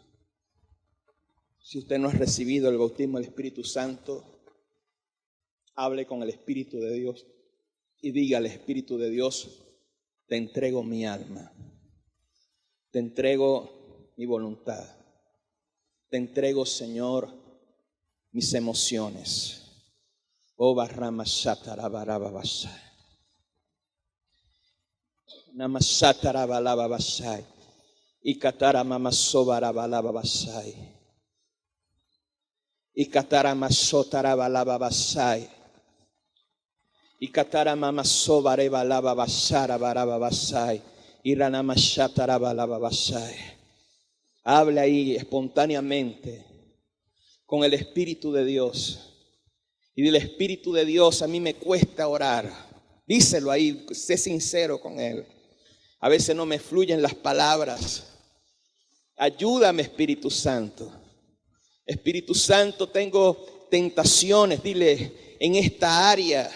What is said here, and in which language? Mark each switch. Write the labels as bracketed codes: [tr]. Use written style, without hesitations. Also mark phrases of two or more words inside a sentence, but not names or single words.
[es] Si usted no ha recibido el bautismo del Espíritu Santo, hable con el Espíritu de Dios y diga al Espíritu de Dios, te entrego mi alma, te entrego mi voluntad, te entrego, Señor, mis emociones. Oh, barrama shatarabara basai. Namashatarabalaba basai. Ikatara mamasobarabalaba basai. Ikatara masotarabalaba basai. Ikatara mamasobarebalaba basarabaraba basai. Iranamashatarabalaba basai. Habla ahí espontáneamente con el Espíritu de Dios. Y dile, Espíritu de Dios, a mí me cuesta orar. Díselo ahí, sé sincero con Él. A veces no me fluyen las palabras. Ayúdame, Espíritu Santo. Espíritu Santo, tengo tentaciones, dile, en esta área.